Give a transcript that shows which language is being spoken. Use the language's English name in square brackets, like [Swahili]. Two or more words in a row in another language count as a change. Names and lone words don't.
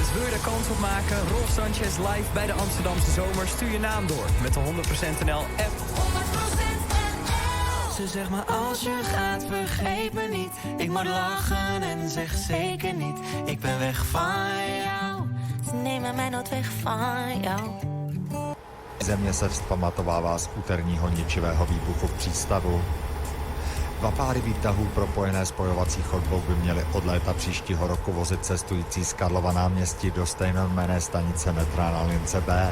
[Dutch] Dus wil je er kans op maken? Rolf Sanchez live bij de Amsterdamse Zomer. Stuur je naam door met de 100% NL app. 100% NL. Ze zegt maar als je gaat, vergeet me niet. Ik moet lachen en zeg zeker niet. Ik ben weg van jou. Ze nemen mij nooit weg van jou. [Czech] Země se vzpamatovává z úterního ničivého výbuchu v přístavu. 2 páry výtahů propojené spojovací chodbou by měly od léta příštího roku vozit cestující z Karlova náměstí do stejnojmenné stanice metra na lince B.